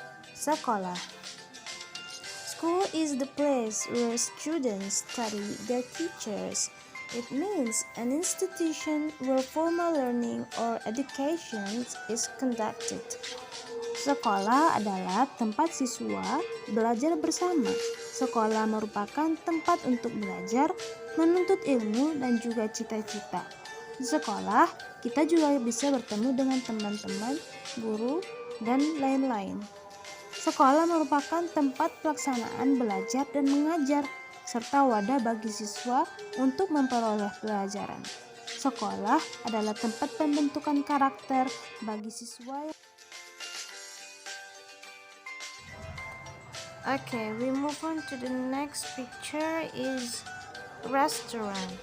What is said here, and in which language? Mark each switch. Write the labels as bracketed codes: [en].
[en] Sekolah. School is the place where students study their teachers. It means an institution where formal learning or education is conducted. [id] Sekolah adalah tempat siswa belajar bersama. Sekolah merupakan tempat untuk belajar, menuntut ilmu, dan juga cita-cita. Di sekolah, kita juga bisa bertemu dengan teman-teman, guru, dan lain-lain. Sekolah merupakan tempat pelaksanaan belajar dan mengajar, serta wadah bagi siswa untuk memperoleh pelajaran. Sekolah adalah tempat pembentukan karakter bagi siswa. [en] Okay, we move on to the next picture is restaurant.